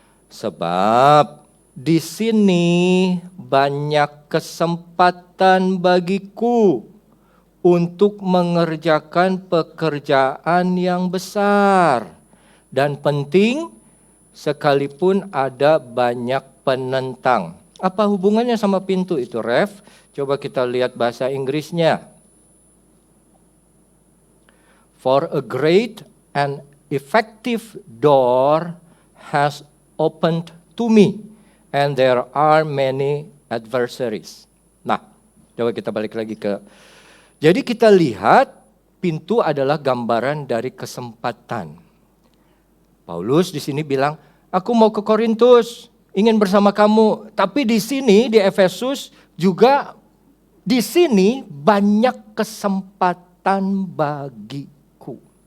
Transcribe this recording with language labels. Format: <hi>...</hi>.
<id>Sebab di sini banyak kesempatan bagiku untuk mengerjakan pekerjaan yang besar dan penting sekalipun ada banyak penentang. Apa hubungannya sama pintu itu, Ref? Coba kita lihat bahasa Inggrisnya.</id> <en>For a great and effective door has opened to me, and there are many adversaries.</en> <id>Nah, coba kita balik lagi ke. Jadi kita lihat pintu adalah gambaran dari kesempatan. Paulus di sini bilang, aku mau ke Korintus, ingin bersama kamu. Tapi di sini di Efesus juga di sini banyak kesempatan bagiku.</id>